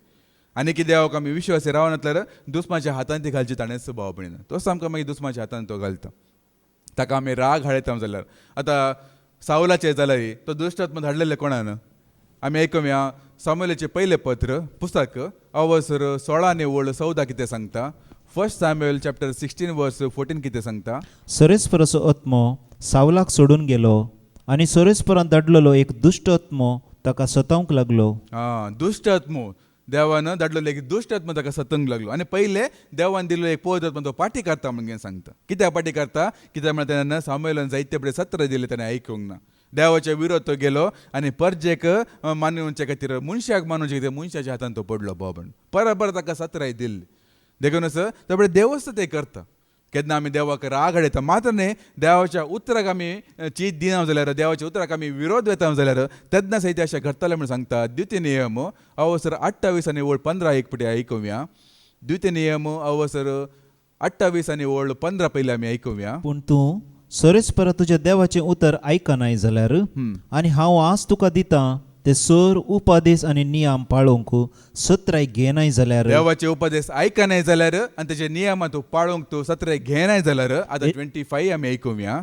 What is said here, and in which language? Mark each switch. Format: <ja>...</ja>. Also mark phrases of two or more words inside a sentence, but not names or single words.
<kok>आनी कितें देवाक आमी विश्वासी रावना जाल्यार दुस्माच्या हातांत ती घालची ताणेंच भाव भयण. तोच आमकां मागीर दुस्माच्या हातांत तो घालता. ताका आमी राग हाडयता जाल्यार. आतां सावलाचें जाल्यार तो दुश्टात्मा धाडलेले कोणान आमी आयकुया. सामुएलाचें पयलें पत्र पुस्तक अवसर 16 आनी ओळ 14 कितें सांगता.</kok> <en>1 Samuel chapter 16 verse 14 कितें सांगता.</en> <kok>सरेस्पराचो आत्मो सावलाक सोडून गेलो, आनी सरेस्परान धाडलेलो एक दुश्ट आत्मो ताका सतावंक लागलो. दुश्ट आत्मो देवान धाडलेलो एक दुश्ट आत्मो ताका सतंक लागलो. आनी पयले देवान दिल्लो एक पवित्र आत्मो तो पाटी करता म्हणून सांगता. कित्याक पाटी करता, कित्याक म्हळ्यार तेन्ना सामुएलान जायते फुडें सत्र दिले, ताणें आयकूंक ना. देवाच्या विरोध तो गेलो आनी परजेक मानूचे खातीर, मनशाक मानूचे खातीर मनशाच्या हातांत तो पडलो भाव भयण. परत ताका सत्राय दिल्ली. देखूनच त्या फुडें देवच ते करता. केन्ना आमी देवाक राग हाडयता मात्र न्ही देवाच्या उतराक आमी चीत दिना जाल्यार देवाच्या उतराक आमी विरोध वेता जाल्यार तेन्ना सहित अशें घडटलें म्हणून सांगता द्वितीय नियम अवसर 28 आनी ओळ 15 एक पटी आयकुया. द्वितीय नियम अवसर 28 आनी ओळ 15 पयलीं आमी आयकुया. पूण तूं सरेस्पर तुज्या देवाचें उतर आयकनाय जाल्यार आनी हांव आज तुका दितां ते सर उपादेश आनी नियम पाळोवंक सत्राय घेनाय जाल्यार देवाचे उपदेश आयकनाय जाल्यार आनी तेजे नियम तूं पाळोवंक तूं सत्र घेनाय जाल्यार आतां 25 आमी आयकुया.</kok>